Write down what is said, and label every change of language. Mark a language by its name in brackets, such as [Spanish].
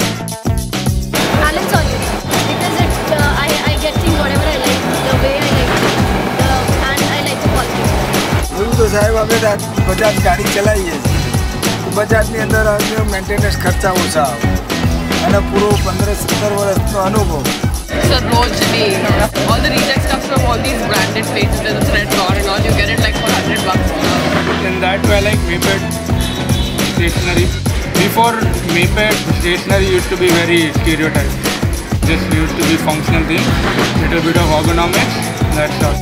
[English] Balance always. Because I get things whatever I like, the way I like it, and I like the quality. [Gujarati] એવું તો સાહેબ અમે બજાજ ગાડી ચલાવીએ છીએ તો બજાજની અંદર મેન્ટેનન્સ ખર્ચા ઓછા આવે અને પૂરો 15-17 વર્ષનો અનુભવ. [English] It's a Rojni. All the reject stuff from all these branded places, the Thread Bar and all, you get it like for $100. In that way, I like Maped stationery. Before Maped, stationery used to be very stereotyped. Just used to be functional thing, little bit of ergonomics, that's all.